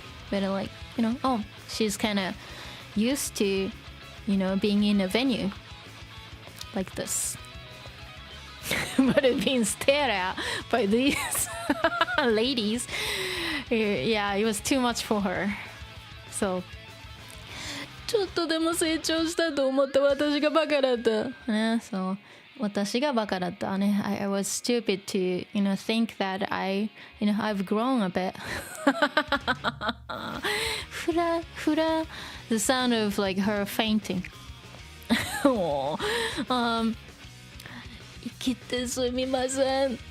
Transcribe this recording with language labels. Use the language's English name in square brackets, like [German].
[English] But like she's kind of used to being in a venue like this. But it being stared at by these ladies, yeah, it was too much for her. [Japanese] そう。ちょっとでも成長したと思った私がバカだった。ね、そう。私がバカだったね。 [English] I was stupid to, think that I've grown a bit. [Japanese] ふらふら [English] The sound of like her fainting. [Japanese] 生きってすみません。